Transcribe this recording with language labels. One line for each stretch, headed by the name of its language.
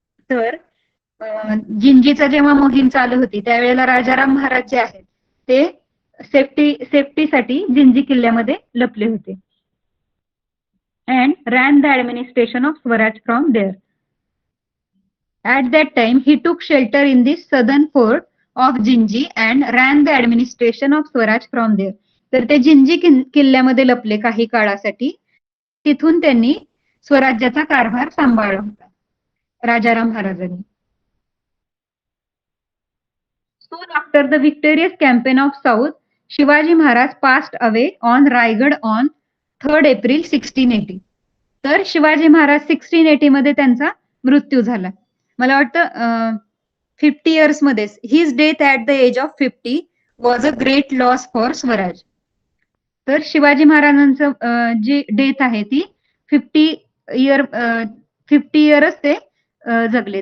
Marathi: तर जिंजीचा जेव्हा मोहीम चालू होती त्यावेळेला राजाराम महाराज जे आहेत ते सेफ्टीसाठी जिंजी किल्ल्यामध्ये लपले होते.
English: And ran the administration of Swaraj from there. At that time, he took shelter in the southern fort of Jinji and ran the administration of Swaraj from there.
Marathi: तर ते जिंजी किल्ल्यामध्ये लपले काही काळासाठी. तिथून त्यांनी स्वराज्याचा कारभार सांभाळला होता राजाराम महाराजांनी.
English: Soon after the victorious campaign of South, Shivaji Maharaj passed away on Raigad on 3rd April 1680.
Marathi: तर शिवाजी महाराज 1680 मध्ये त्यांचा मृत्यू झाला. मला वाटतं 50 इयर्स मध्येच.
English: His death at the age of 50 was a great loss for Swaraj.
Marathi: तर शिवाजी महाराजांचं जी डेथ आहे ती 50 इयरच ते जगले.